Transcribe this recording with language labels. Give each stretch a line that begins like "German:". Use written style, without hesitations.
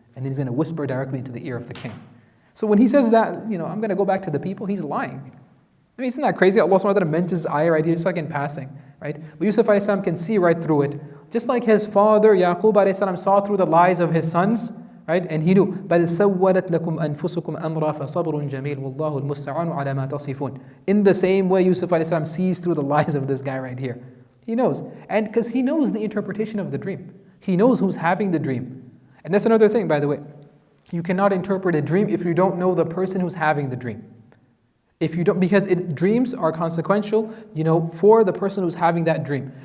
English: And then he's going to whisper directly into the ear of the king. So when he says that, I'm going to go back to the people, he's lying. I mean, isn't that crazy? Allah subhanahu wa ta'ala mentions this ayah right here, just in passing, right? But Yusuf alayhi salam can see right through it. Just like his father, Yaqub alayhi salam, saw through the lies of his sons, right? And he knew,
Arabic: بَلْ سَوَّلَتْ لَكُمْ أَنفُسُكُمْ أَمْرًا فَصَبْرٌ جَمِيلٌ وَاللَّهُ الْمُسْتَعَانُ عَلَى مَا تَصِفُونَ.
English: In the same way, Yusuf alayhi salam sees through the lies of this guy right here. He knows. And because he knows the interpretation of the dream. He knows who's having the dream. And that's another thing, by the way. You cannot interpret a dream if you don't know the person who's having the dream. If you don't, because dreams are consequential, for the person who's having that dream.